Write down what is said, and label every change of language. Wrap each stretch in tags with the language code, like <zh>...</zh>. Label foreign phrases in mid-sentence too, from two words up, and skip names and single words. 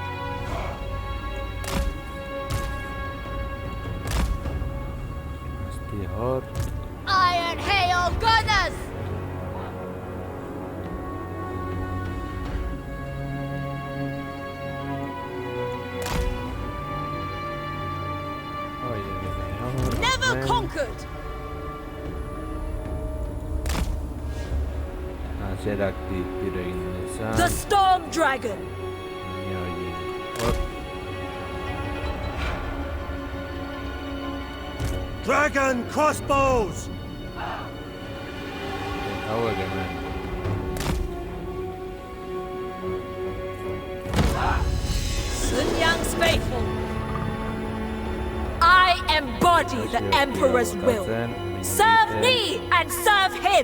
<eu>Bastidor.</eu> <en>Iron Hail Gunners!</en> <eu>Oye,</eu> <en>Never conquered!</en> <eu>Hasierak tiro egin dezan.</eu> <en>The Storm Dragon!</en> <eu>Ni hori. Hor,</eu> <en>Dragon crossbows!</en> <eu>hauek hemen.</eu> <en>Sun Yang's faithful. I embody the Emperor's will. Serve me and serve him.</en>